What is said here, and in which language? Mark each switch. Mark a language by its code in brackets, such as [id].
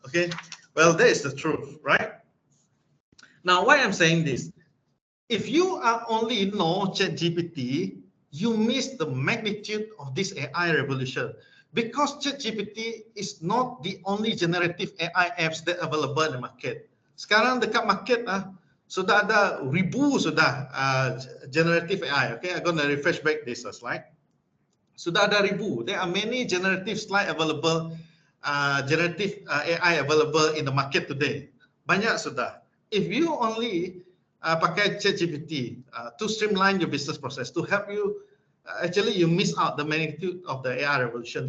[en] Okay, well, that is the truth, right? Now, why I'm saying this? If you are only know ChatGPT, you miss the magnitude of this AI revolution, because ChatGPT is not the only generative AI apps that available in the market. [ms] Sekarang dekat market sudah ada ribu sudah generative AI. [en] Okay, I'm gonna refresh back this slide. [ms] Sudah ada ribu. [en] There are many generative slide available, generative AI available in the market today. [ms] Banyak sudah. [en] If you only pakai ChatGPT to streamline your business process, to help you, actually you miss out the magnitude of the AI revolution.